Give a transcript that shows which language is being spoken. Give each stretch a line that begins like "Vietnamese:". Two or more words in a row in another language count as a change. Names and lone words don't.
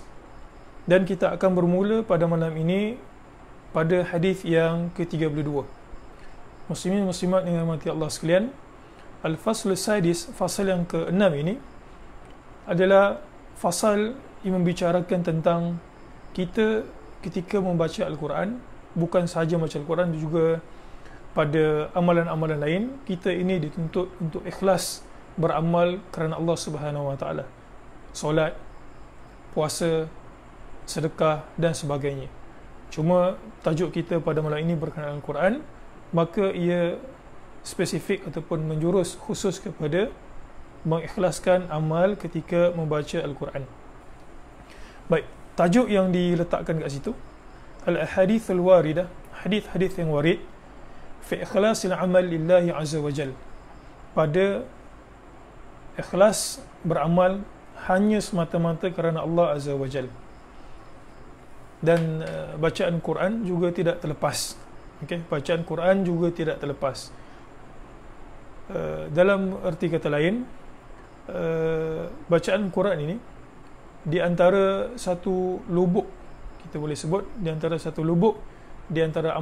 Malay: Dan kita akan bermula pada malam ini pada hadis yang ke-32. Muslimin muslimat yang dirahmati Allah sekalian,
Arabic: Al-Faslus Sadis,
Malay: fasal yang ke-6 ini adalah fasal yang membicarakan tentang kita ketika membaca Al-Quran, bukan sahaja membaca Al-Quran, juga pada amalan-amalan lain, kita ini dituntut untuk ikhlas beramal kerana Allah
Arabic: Subhanahu Wa Taala.
Malay: Solat, puasa, sedekah dan sebagainya. Cuma tajuk kita pada malam ini berkenaan Al-Quran, maka ia spesifik ataupun menjurus khusus kepada mengikhlaskan amal ketika membaca Al-Quran. Baik, tajuk yang diletakkan kat situ,
Arabic: Al-Ahadithul Waridah,
Malay: hadis-hadis yang warid
Arabic: fi ikhlasil amal lillahi azza wa jal,
Malay: pada ikhlas beramal hanya semata-mata kerana Allah
Arabic: Azza wa Jal.
Malay: Dan bacaan Quran juga tidak terlepas. Okay? Bacaan Quran juga tidak terlepas. Dalam arti kata lain, bacaan Quran ini di antara satu lubuk, kita boleh sebut di antara satu lubuk di antara